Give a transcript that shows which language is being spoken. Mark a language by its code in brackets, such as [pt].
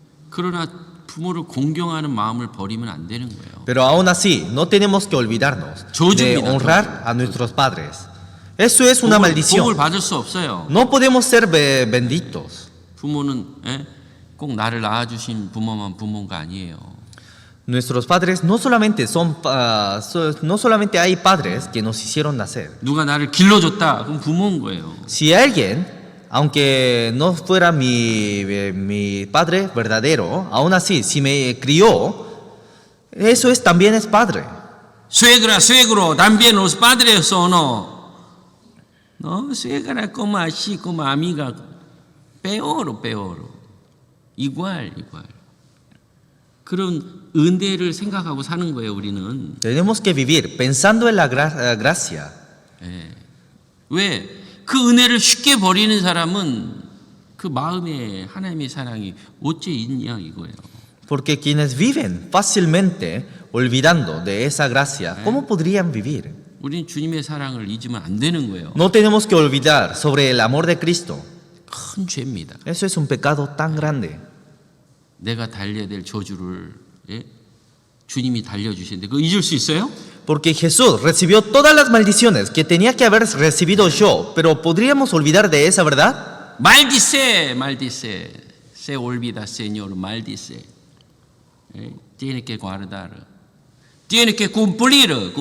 [ko] 그러나 부모를 공경하는 마음을 버리면 안 되는 거예요. [es] Pero aún así, no tenemos que olvidarnos de [ko] 조주입니다, [es] honrar a nuestros padres. Eso es una [ko] 복을 [es] maldición. [ko] 받을 수 없어요. [es] No podemos ser benditos. [ko] 부모는 꼭 나를 낳아주신 부모만 부모가 아니에요. [es] Nuestros padres no solamente no solamente hay padres que nos hicieron nacer. [ko] 누가 나를 길러줬다 그럼 부모인 거예요. [es] Si alguien, aunque no fuera mi padre verdadero, aún así, si me crió, eso también es padre. suegra, suegro, también los padres o no. No, suegra como así, como amiga, peor. igual. [ko] 그런 은혜를 생각하고 사는 거예요, 우리는. [es] Tenemos que vivir pensando en la gracia. [ko] 왜? 그 은혜를 쉽게 버리는 사람은 그 마음에 하나님의 사랑이 어째 있냐 이거예요. [es] Porque quienes viven fácilmente olvidando de esa gracia, ¿cómo podrían vivir? [ko] 우리는 주님의 사랑을 잊으면 안 되는 거예요. [es] No tenemos que olvidar sobre el amor de Cristo. [ko] 큰 죄입니다. [es] Eso es un pecado tan grande. [ko] 내가 달려야 될 저주를 주님이 달려주시는데 그거 잊을 수 있어요? [es] Porque Jesús recibió todas las maldiciones que tenía que haber recibido yo, pero ¿podríamos olvidar de esa verdad? maldice, se olvida, Señor, maldice. Tiene que guardar, tiene que cumplir.